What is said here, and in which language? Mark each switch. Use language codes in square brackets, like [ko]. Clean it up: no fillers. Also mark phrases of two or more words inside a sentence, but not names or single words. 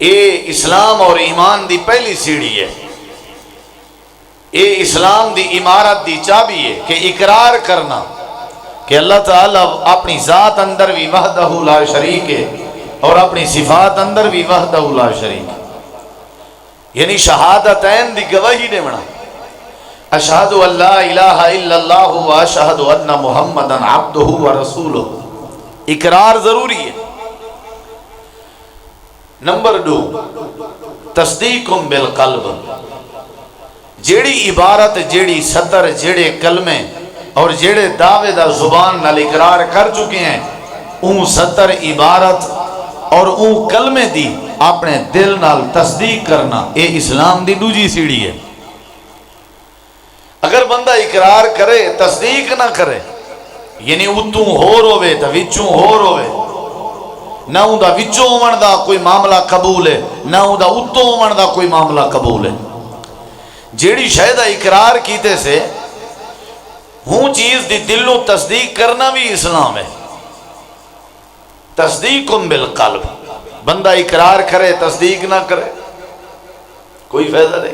[pa] یہ اسلام اور ایمان دی پہلی سیڑھی ہے، یہ اسلام دی عمارت دی چابی ہے کہ اقرار کرنا کہ اللہ تعالیٰ اپنی ذات اندر بھی [ar] وحدہ لا شریک [pa] ہے اور اپنی صفات اندر بھی [ar] وحدہ لا شریک [pa] ہے، یعنی شہادتین دی گواہی دے بنا، [ar] اشہد ان لا الہ الا اللہ و اشہد ان محمدا عبدہ و رسولہ، [pa] اقرار ضروری ہے۔ نمبر 2 [ar] تصدیق بالقلب، [pa] جیڑی عبارت جیڑی سطر جیڑے کلمے اور جیڑے دعوے دا زبان نال اقرار کر چکے ہیں، اون سطر عبارت اور اون کلمے دی اپنے دل نال تصدیق کرنا، اے اسلام دی دوجی سیڑھی ہے۔ اگر بندہ اقرار کرے تصدیق نہ کرے، یعنی اتوں ہور ہوئے تا وچوں ہور ہوئے، نہ اون دا وچوں ہون دا کوئی معاملہ قبول ہے، نہ اون دا اتوں ہون دا کوئی معاملہ قبول ہے، جیڑی شاید اقرار کیتے سے ہوں چیز دی دلوں تصدیق کرنا بھی اسلام ہے۔ [ar] تصدیق بالقلب، [pa] بندہ اقرار کرے تصدیق نہ کرے کوئی فائدہ نہیں۔